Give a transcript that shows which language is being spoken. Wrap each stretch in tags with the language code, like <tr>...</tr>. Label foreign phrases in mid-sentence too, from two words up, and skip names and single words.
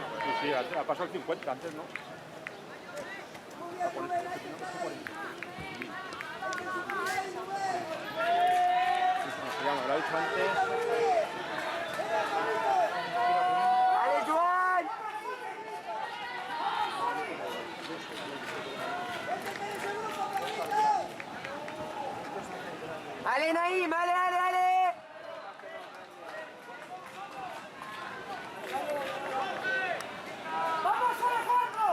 <es>Sí, ha pasado el 50 antes, ¿no? Me lo ha dicho antes. ¡Vale, Joan! ¡Ale, Naim! ¡Ale, ale, ale! ¡Vamos, Alejandro!</es>